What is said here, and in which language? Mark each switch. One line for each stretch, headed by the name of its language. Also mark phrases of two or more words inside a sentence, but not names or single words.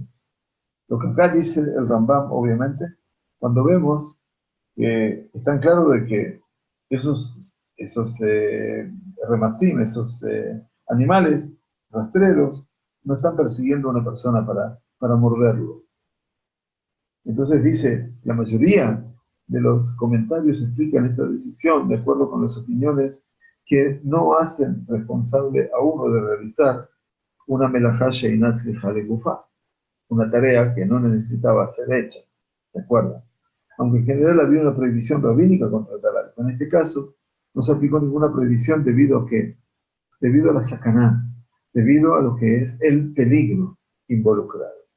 Spanish: Lo que acá dice el Rambam, obviamente, cuando vemos que están claros de que esos remacim, esos animales rastreros, no están persiguiendo a una persona para morderlo. Entonces dice, la mayoría de los comentarios explican esta decisión de acuerdo con las opiniones que no hacen responsable a uno de realizar una
Hebrew: מלאכה שאינה צריכה לגופה,
Spanish: una tarea que no necesitaba ser hecha, ¿de acuerdo? Aunque en general había una prohibición rabínica contra tal acto. En este caso, no se aplicó ninguna prohibición debido a que, debido a la sakaná, debido a lo que es el peligro involucrado.